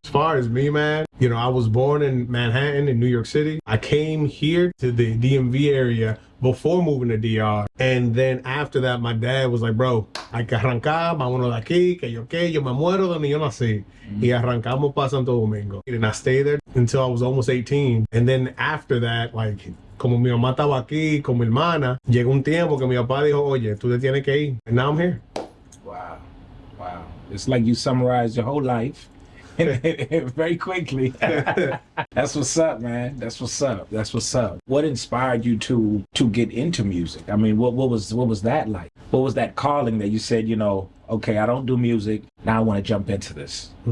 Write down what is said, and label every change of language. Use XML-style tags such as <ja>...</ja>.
<en>As far as me, man, I was born in Manhattan, in New York City. I came here to the DMV area before moving to DR. And then after that, my dad was like, bro,</en> <es>hay que arrancar, vámonos de aquí, que yo me muero donde yo nací. Y arrancamos para Santo Domingo.</es> <en>And I stayed there until I was almost 18. And then after that, like,</en> <es>como mi mamá estaba aquí con mi hermana, llegó un tiempo que mi papá dijo, oye, tú te tienes que ir.</es> <en>And now I'm here. Wow. It's like you summarized your whole life very quickly. That's what's up, man. That's what's up. What inspired you to get into music? I mean, what was that like? What was that calling that you said, okay, I don't do music, now I want to jump into this?</en>